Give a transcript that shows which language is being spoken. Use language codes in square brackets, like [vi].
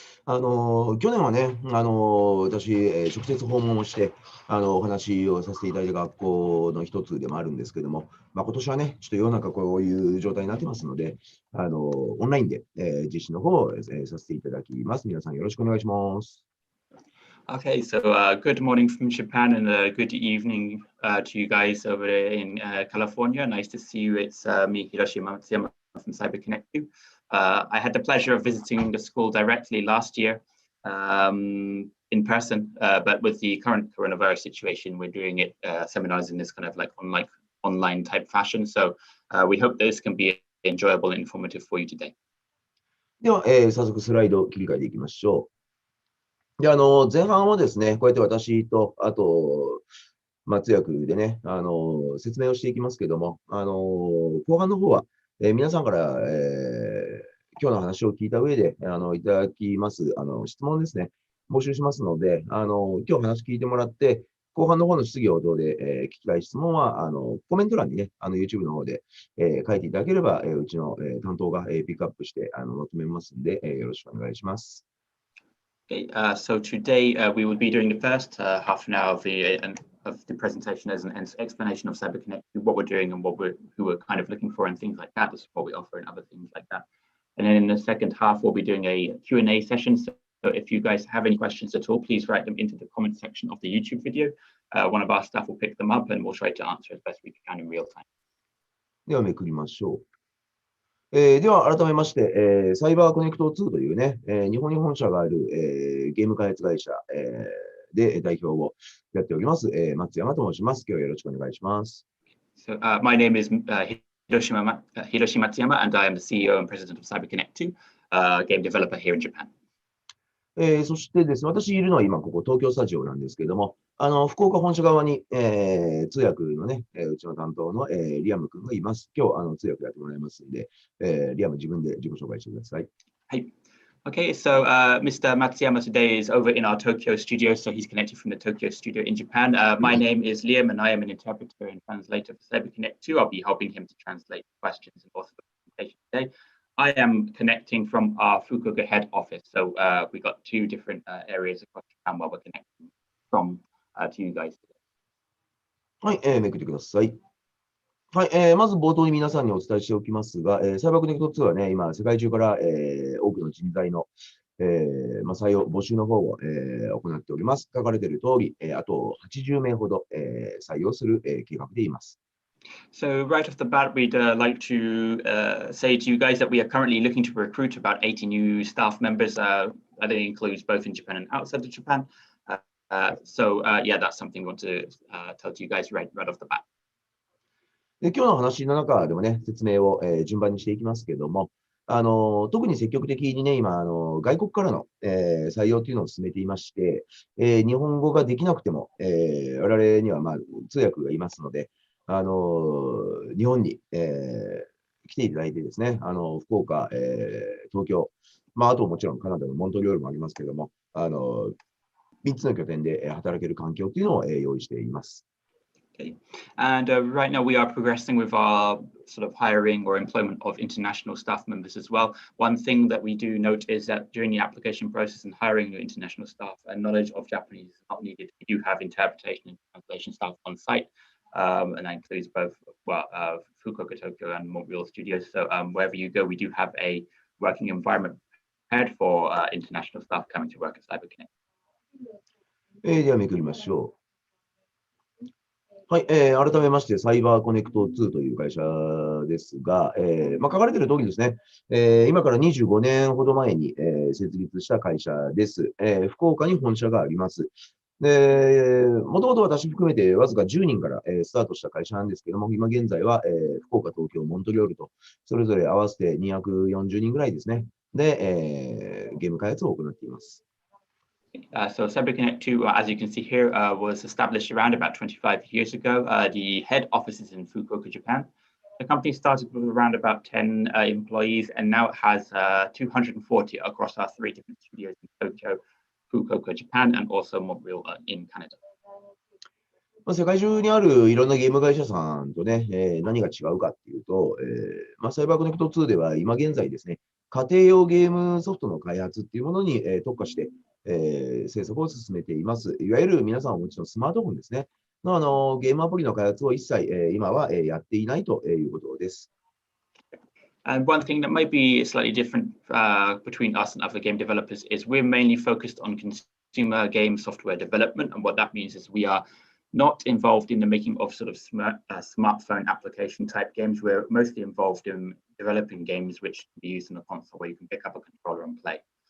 [ja] 去年はね、私、直接訪問をして、お話をさせていただいた学校の一つでもあるんですけども、今年はね、ちょっと世の中こういう状態になってますので、オンラインで、実施の方を、させていただきます。皆さんよろしくお願いします。 [en] Okay, so good morning from Japan and good evening to you guys over there in California. Nice to see you. It's me, Hiroshi Matsuyama from CyberConnect2. I had the pleasure of visiting the school directly last year in person, but with the current coronavirus situation, we're doing it seminars in this kind of like online type fashion. So we hope this can be enjoyable and informative for you today. [ja] では、早速スライドを切り替えていきましょう。で、前半はですね、こうやって私と、あと、通訳でね、説明をしていきますけども、後半の方は、皆さんから、今日の話を聞いた上で、いただきます、質問ですね、募集しますので、今日話聞いてもらって、後半の方の質疑応答で、聞きたい質問は、コメント欄にね、YouTube の方で、書いていただければ、うちの、担当が、ピックアップして、まとめますんで、よろしくお願いします。 [en] Okay, so today we will be doing the first half an hour of the presentation as an explanation of CyberConnect, what we're doing and who we're kind of looking for and things like that, the support we offer and other things like that. And then in the second half, we'll be doing a Q&A session. So if you guys have any questions at all, please write them into the comment section of the YouTube video. One of our staff will pick them up and we'll try to answer as best we can in real time. [ja] ではめくりましょう。では改めまして、サイバーコネクト2というね、日本に本社がある、ゲーム開発会社、で代表をやっております、松山と申します。今日はよろしくお願いします。 [en] So my name is Hiroshi Matsuyama, and I am the CEO and president of CyberConnect2, game developer here in Japan. [ja] そしてですね、私いるのは今ここ東京スタジオなんですけれども、福岡本社側に、通訳のね、うちの担当の、リアム君がいます。今日通訳やってもらいますんで、リアム自分で自己紹介してください。 [en] はい。Okay, so Mr. Matsuyama today is over in our Tokyo studio, so he's connected from the Tokyo studio in Japan. My name is Liam, and I am an interpreter and translator for CyberConnect2. I'll be helping him to translate questions and author the presentation today. I am connecting from our Fukuoka head office, so we got two different areas across Japan where we're connecting from to you guys today. [ja] はい、めくってください。はい、まず冒頭に皆さんにお伝えしておきますが、サイバーコネクト2はね、今、世界中から、多くの人材の、採用、募集の方を、行っております。書かれている通り、あと80名ほど、採用する、計画でいます。 [en] So right off the bat, we'd like to say to you guys that we are currently looking to recruit about 80 new staff members. That includes both in Japan and outside of Japan. So yeah, that's something we want to tell to you guys right off the bat. [ja] で今日の話の中でもね、説明を、順番にしていきますけども、特に積極的にね、今、外国からの、採用というのを進めていまして、日本語ができなくても、我々には、通訳がいますので、日本に、来ていただいてですね、福岡、東京、あともちろんカナダのモントリオールもありますけども、3つの拠点で働ける環境というのを、用意しています。 [en] Okay. And right now we are progressing with our sort of hiring or employment of international staff members as well. One thing that we do note is that during the application process and hiring new international staff, knowledge of Japanese is not needed. We do have interpretation and translation staff on site, and that includes both Fukuoka, Tokyo, and Montreal studios. So wherever you go, we do have a working environment prepared for international staff coming to work at CyberConnect. [ja] ではめくりましょう。はい、改めまして、サイバーコネクト2という会社ですが、書かれている通りですね、今から25年ほど前に、設立した会社です。福岡に本社があります。で、もともと私含めてわずか10人から、スタートした会社なんですけども、今現在は、福岡、東京、モントリオールと、それぞれ合わせて240人ぐらいですね。で、ゲーム開発を行っています。 [en] So CyberConnect2, as you can see here, was established around about 25 years ago. The head office is in Fukuoka, Japan. The company started with around about 10 employees, and now it has 240 across our 3 different studios in Tokyo, Fukuoka, Japan, and also Montreal in Canada. [ja] 世界中にあるいろんなゲーム会社さんとね、何が違うかっていうと、サイバーコネクト2では今現在ですね、家庭用ゲームソフトの開発っていうものに、特化して、制作を進めています。いわゆる皆さんお持ちのスマートフォンですね。ゲームアプリの開発を一切、今は、やっていないということです。 [en] And one thing that might be slightly different between us and other game developers is we're mainly focused on consumer game software development. And what that means is we are not involved in the making of sort of smartphone application type games. We're mostly involved in developing games which can be used in a console where you can pick up a controller and play.